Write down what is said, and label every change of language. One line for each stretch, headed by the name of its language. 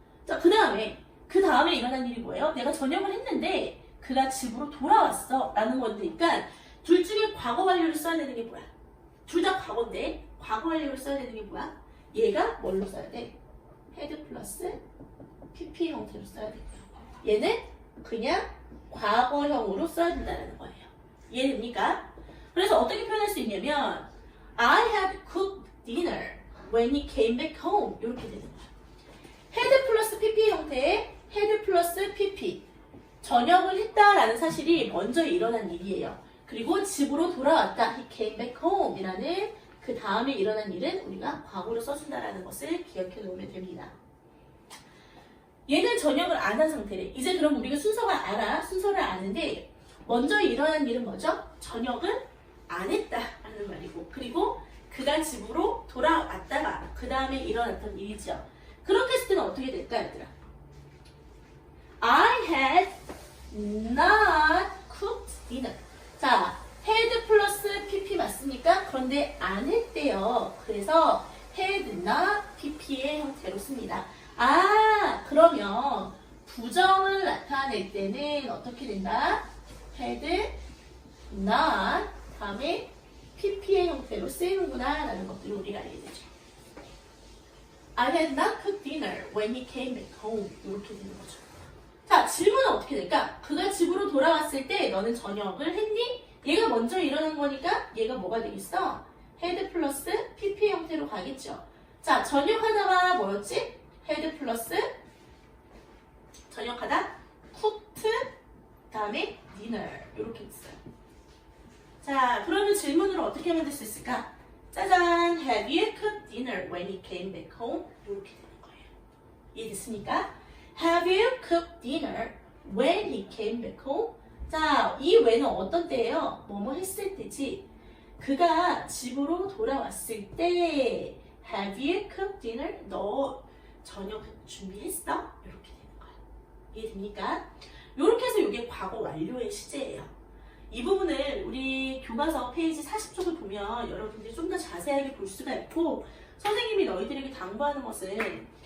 Korean: 자, 그 다음에 일어난 일이 뭐예요? 내가 저녁을 했는데 그가 집으로 돌아왔어 라는 거니까 둘 중에 과거 완료를 써야 되는 게 뭐야? 둘 다 과거인데 과거 완료를 써야 되는 게 뭐야? 얘가 뭘로 써야 돼? had 플러스 pp 형태로 써야 돼. 얘는 그냥 과거형으로 써야 된다는 거예요. 이해됩니까? 그래서 어떻게 표현할 수 있냐면
English: I had cooked dinner when he came back home
Korean: 이렇게 되는 거예요. had 플러스 pp 형태의 had 플러스 pp 저녁을 했다라는 사실이 먼저 일어난 일이에요. 그리고 집으로 돌아왔다
English: he came back home
Korean: 이라는 그 다음에 일어난 일은 우리가 과거로 써준다라는 것을 기억해 놓으면 됩니다. 얘는 저녁을 안 한 상태래. 이제 그럼 우리가 순서를 아는데 먼저 일어난 일은 뭐죠? 저녁을 안 했다라는 말이고, 그리고 그가 집으로 돌아왔다가 그 다음에 일어났던 일이죠. 그렇게 했을 때는 어떻게 될까, 얘들아?
English: I had not cooked dinner.
Korean: 자, had 플러스 pp 맞습니까? 그런데 안 했대요. 그래서 had not pp의 형태로 씁니다. 그러면 부정을 나타낼 때는 어떻게 된다? had not 다음에 pp의 형태로 쓰이는구나 라는 것들을 우리가 알게 되죠.
English: I had not cooked dinner when he came back home
Korean: 이렇게 되는 거죠. 자, 질문은 어떻게 될까? 그가 집으로 돌아왔을 때 너는 저녁을 했니? 얘가 먼저 일어난 거니까 얘가 뭐가 되겠어? had 플러스 pp 형태로 가겠죠. 자, 저녁하다가 뭐였지? had 플러스 저녁하다 cooked 다음에 dinner 이렇게 있어요. 자, 그러면 질문으로 어떻게 만들 수 있을까? 짜잔!
English: Have you cooked dinner when he came back home?
Korean: 이렇게 되는 거예요. 이해됐습니까?
English: Have you cooked dinner when he came back home?
Korean: 자, 이 when은 어떤 때예요? 뭐뭐 했을 때지. 그가 집으로 돌아왔을 때
English: Have you cooked dinner?
Korean: 너 저녁 준비했어? 이렇게 되는 거야. 이해됩니까? 이렇게 해서 이게 과거 완료의 시제예요. 이 부분을 우리 교과서 페이지 40쪽을 보면 여러분들이 좀 더 자세하게 볼 수가 있고, 선생님이 너희들에게 당부하는 것은